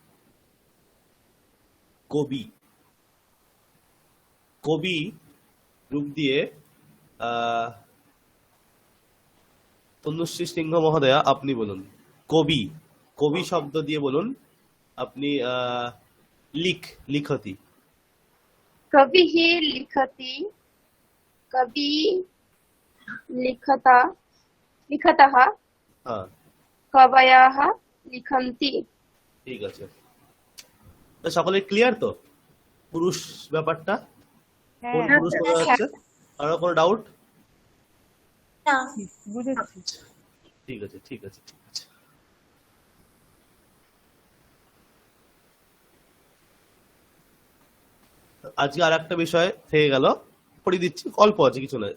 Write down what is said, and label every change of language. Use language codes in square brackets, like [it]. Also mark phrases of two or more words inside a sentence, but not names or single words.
[bn] কবি, কবি রূপ দিয়ে তনুশ্রী সিংহ মহোদয়া আপনি বলুন। কবি, কবি শব্দ দিয়ে বলুন আপনি। লিখতি। [sa] कविः लिखति, [hi] कवि लिखता, [sa] लिखतः, [bn] হ্যাঁ [sa] कवयः लिखन्ति। [bn] ঠিক আছে, তো সকলে ক্লিয়ার তো পুরুষ ব্যাপারটা? কোন হ্যাঁ, পুরুষ বোঝা যাচ্ছে? কারো কোনো ডাউট? বুঝেছি। ঠিক আছে ঠিক আছে ঠিক আছে। আজকে আর একটা বিষয় থেকে গেল, পড়িয়ে দিচ্ছি, অল্প আছে, কিছু নয়।